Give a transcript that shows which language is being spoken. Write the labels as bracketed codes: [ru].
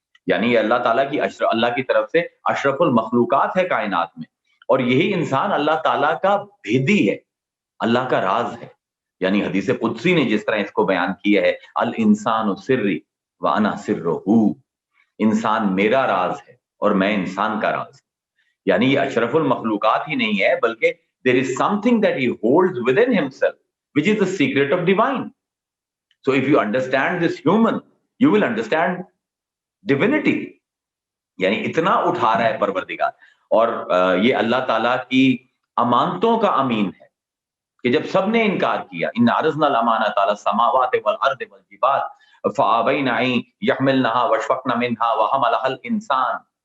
[ur] یعنی یہ اللہ تعالیٰ کی اللہ کی طرف سے اشرف المخلوقات ہے کائنات میں، اور یہی انسان اللہ تعالیٰ کا بھیدی ہے، اللہ کا راز ہے۔ یعنی حدیث قدسی نے جس طرح اس کو بیان کیا ہے، [ar] الانسان سری وانا سرہ، [ur] انسان میرا راز ہے اور میں انسان کا راز ہوں۔ یعنی یہ اشرف المخلوقات ہی نہیں ہے، بلکہ [en] there is something that he holds within himself, which is the secret of divine. So if you understand this human, you will understand divinity. [ur] یعنی اتنا اٹھا رہا ہے پروردگار، اور یہ اللہ تعالیٰ کی امانتوں کا امین ہے کہ جب سب نے انکار کیا، [ar] ان عرضنا الامانۃ علی السماوات والارض والجبال فابین ان یحملنها واشفقن منها وحملها الانسان،